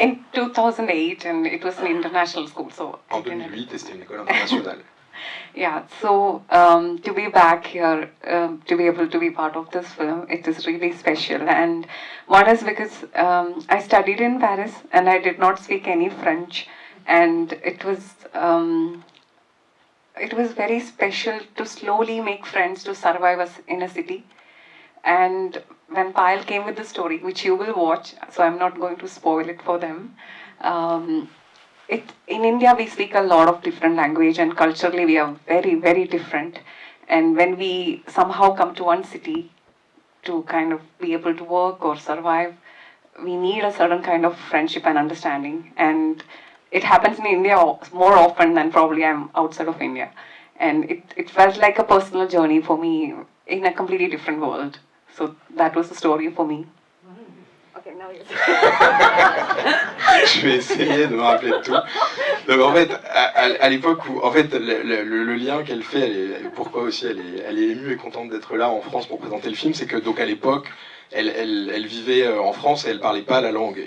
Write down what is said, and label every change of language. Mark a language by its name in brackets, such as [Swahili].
[English] In 2008, and it was an international school, so. [French] En 2008, et c'était une école internationale. [English] Yeah, so to be back here, to be able to be part of this film, it is really special. And one is because I studied in Paris and I did not speak any French, and it was very special to slowly make friends to survive us in a city. And when Payal came with the story, which you will watch, so I'm not going to spoil it for them. In India, we speak a lot of different language, and culturally we are very, very different. And when we somehow come to one city to kind of be able to work or survive, we need a certain kind of friendship and understanding. And it happens in India more often than probably I'm outside of India. And it felt like a personal journey for me in a completely different world. So that was the story for me. Okay, now you [French] Je vais essayer de me rappeler de tout. Donc en fait, à l'époque où, en fait, le lien qu'elle fait, pourquoi aussi elle est émue et contente d'être là en France pour présenter le film, c'est que donc à l'époque, elle vivait en France et elle parlait pas la langue.